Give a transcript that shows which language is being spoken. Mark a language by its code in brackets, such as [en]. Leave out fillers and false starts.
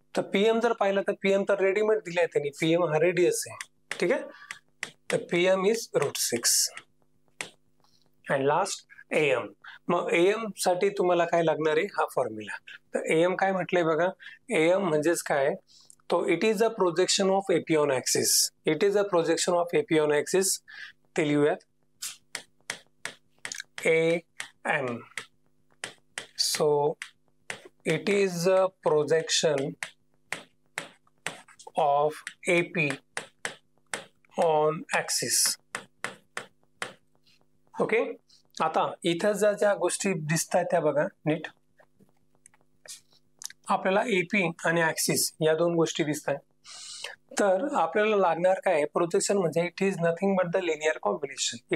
[mr] तर पीएम जर पाहिलं तर पीएम तर रेडीमेड दिले आहे त्यांनी, पीएम हा रेडियस आहे. ठीक आहे, तर [en] PM is √6 and last AM. [mr] मग एएम साठी तुम्हाला काय लागणार आहे, हा फॉर्म्युला. तर एएम काय म्हटलंय बघा, एएम म्हणजेच काय, तो [en] It is a projection of AP on axis. It is a projection of AP on axis. [mr] ते लिहूयात am. [en] So it is a projection of AP on axis. [mr] Okay, आता इथं ज्या गोष्टी दिसतात त्या बघा नीट. आपल्याला AP आणि ऍक्सिस या दोन गोष्टी दिसतात. तर आपल्याला लागणार काय, प्रोजेक्शन म्हणजे [en] It is nothing but the linear combination.